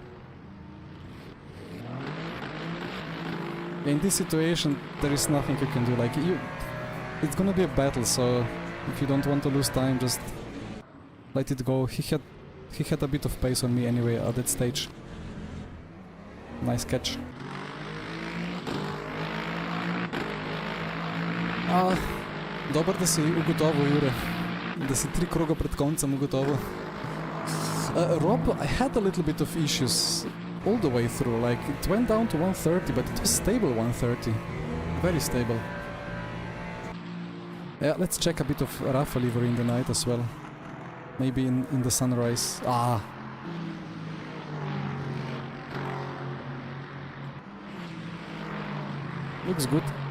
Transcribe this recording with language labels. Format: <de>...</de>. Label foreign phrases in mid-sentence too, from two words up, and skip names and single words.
<en>In this situation, there is nothing you can do. Like, it's gonna be a battle, so if you don't want to lose time, just let it go. He had a bit of pace on me anyway at that stage. Nice catch.</en> <sl>Dobro, da si ugotovil, Jure. Da si 3 kroga pred koncem ugotovil.</sl> <en>Rob, I had a little bit of issues all the way through. Like, it went down to 130, but it was stable 130. Very stable. Yeah, let's check a bit of Rafa livery in the night as well. Maybe in the sunrise. Looks good.</en>